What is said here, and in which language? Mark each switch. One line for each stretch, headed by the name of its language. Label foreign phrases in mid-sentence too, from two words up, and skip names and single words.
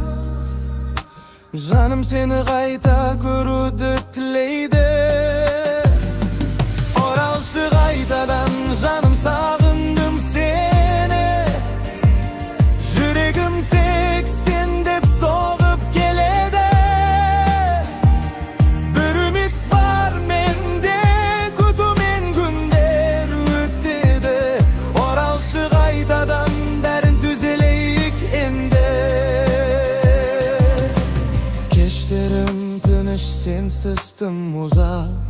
Kazakh: Жаным, сені қайта көруді тілейді. Оралшы қайтадан, жаным, сағындым сені. Жүрегім тек сен деп соғып келеді.
Turkish: Bir ümit var
Kazakh: менде, күтумен күндер өтеді. Оралшы қайтадан, бәрін түзелейік енді. Кештерім тыныш, сенсіз тым ұзақ.